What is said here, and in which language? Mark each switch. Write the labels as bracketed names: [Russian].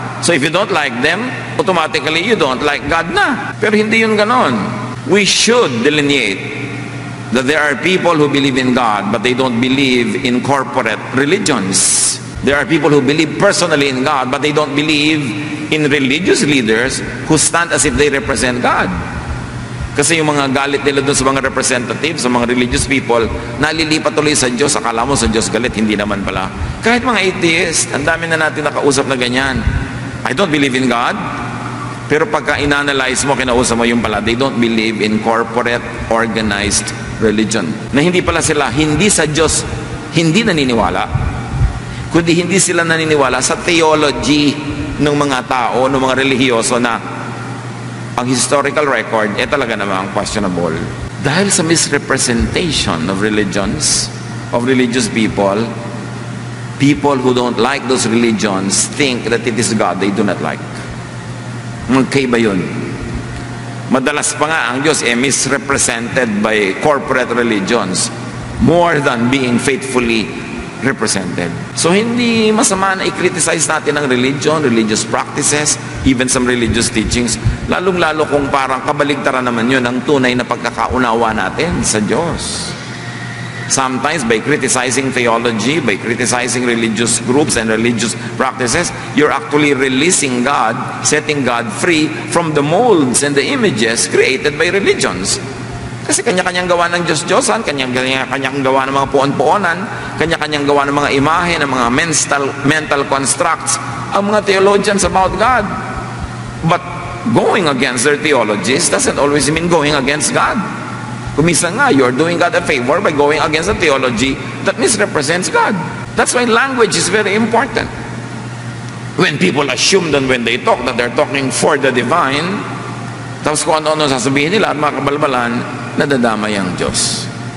[English] So if you don't like them, automatically you don't like God na. [Filipino] Pero hindi yun ganon. [English] We should delineate that there are people who believe in God, but they don't believe in corporate religions. There are people who believe personally in God, but they don't believe in religious leaders who stand as if they represent God. [Filipino] Kasi yung mga galit nila doon sa mga representatives, sa mga religious people, nalilipat tuloy sa Diyos. Akala mo sa Diyos galit, hindi naman pala. Kahit mga atheist, ang dami na natin nakausap na ganyan. [English] I don't believe in God. [Filipino] Pero pagka inanalyze mo, kinausap mo yung pala, [English] they don't believe in corporate, organized religion. [Filipino] Na hindi pala sila, hindi sa Diyos, hindi naniniwala. Kundi hindi sila naniniwala sa theology ng mga tao, ng mga relihiyoso na ang historical record, talaga namang questionable. [English] Dahil sa misrepresentation of religions, of religious people, people who don't like those religions think that it is God they do not like. [Filipino] Magkaiba yun. Madalas pa nga ang Diyos [English] misrepresented by corporate religions more than being faithfully represented. [Filipino] So hindi masama na i-criticize natin ang religion, religious practices, [English] even some religious teachings, [Filipino] lalong-lalo kung parang kabaligtaran naman yun ang tunay na pagkakaunawa natin sa Diyos. [English] Sometimes by criticizing theology, by criticizing religious groups and religious practices, you're actually releasing God, setting God free from the molds and the images created by religions. [Filipino] Kasi kanya-kanyang gawa ng Diyos-Diyosan, kanya-kanyang gawa ng mga puon-puonan, kanya-kanyang gawa ng mga imahe, ng mga mental constructs, ang mga theologians about God. [English] But going against their theologies doesn't always mean going against God. [Filipino] Kuminsan nga, [English] you're doing God a favor by going against a theology that misrepresents God. That's why language is very important. When people assume that when they talk that they're talking for the divine, [Filipino] tapos kung ano-ano sasabihin nila at mga kabalbalan, nadadamay ang Diyos.